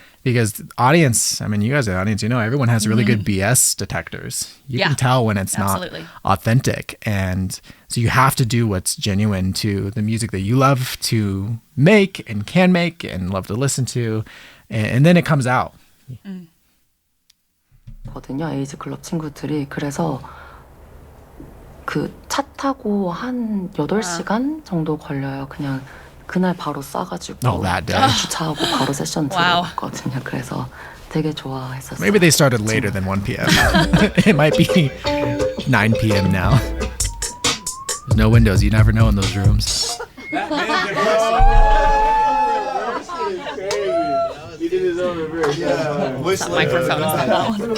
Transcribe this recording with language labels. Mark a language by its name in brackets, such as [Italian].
[English] Because audience, I mean, you guys are the audience, you know, everyone has really good BS detectors. You can tell when it's not authentic. And so you have to do what's genuine to the music that you love to make and can make and love to listen to. And then it comes out. [Korean] 거든요, 에이지 클럽 친구들이. 그래서 그 차 타고 한 8시간 정도 걸려요. 그냥 그날 바로 싸가지고 주차하고 바로 세션 들어갔거든요. 그래서 되게 좋아했었어요. [English] Maybe they started later than 1 p.m. It might be 9 p.m. now. There's no windows. You never know in those rooms. That microphone is that one.